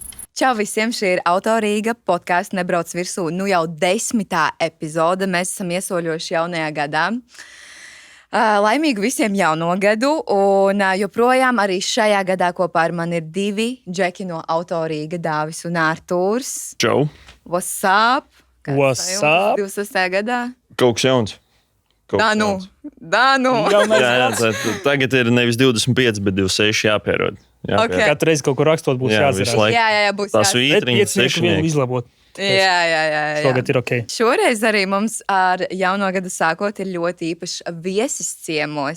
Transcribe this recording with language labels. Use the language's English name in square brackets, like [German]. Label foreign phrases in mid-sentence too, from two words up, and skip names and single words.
[Latvian] Čau visiem, šī ir Autorīga podkāsts Nebrauc virsū. Jau 10. epizode, mēs esam iesoļojuši jaunajā gadā. Laimīgu visiem jauno gadu, un joprojām arī šajā gadā kopā ar mani ir 2 džeki no Autorīga, Dāvis un Ārtūrs. Čau! [English] What's up? What's up? [Latvian] 26. gadā? Kaut kas jauns. Dānu! Jā, tagad ir nevis 25, bet 26 jāpierod. Okay. Katru reizi kaut ko rakstot būs jāatcerās. Jā, būs tās vītriņas, sešnieki izlabot. Jā. Šogad ir ok. Šoreiz arī mums ar jauno gadu sākot ir ļoti īpašs viesis ciemos.